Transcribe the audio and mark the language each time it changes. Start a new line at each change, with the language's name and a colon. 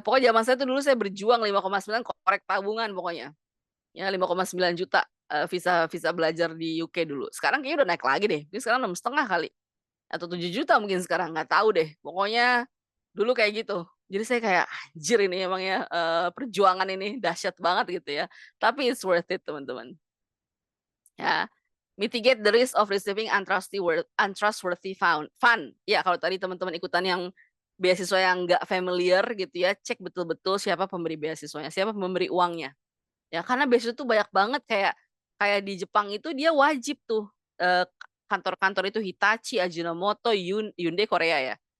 Indonesian: Pokoknya zaman saya tuh dulu saya berjuang 5,9 korek tabungan pokoknya. Ya 5,9 juta visa belajar di UK dulu. Sekarang kayaknya udah naik lagi deh. Ini sekarang 6,5 kali. Atau 7 juta mungkin sekarang, nggak tahu deh. Pokoknya dulu kayak gitu. Jadi saya kayak anjir ini emang ya perjuangan ini dahsyat banget gitu ya. Tapi
English: it's worth it
Indonesian: teman-teman. Ya.
English: Mitigate the risk of receiving untrustworthy fund.
Indonesian: Ya, kalau tadi teman-teman ikutan yang beasiswa yang nggak familiar gitu ya, cek betul-betul siapa pemberi beasiswanya, siapa pemberi uangnya. Ya, karena beasiswa itu banyak banget kayak di Jepang itu dia wajib tuh kantor-kantor itu Hitachi, Ajinomoto, Hyundai Korea ya.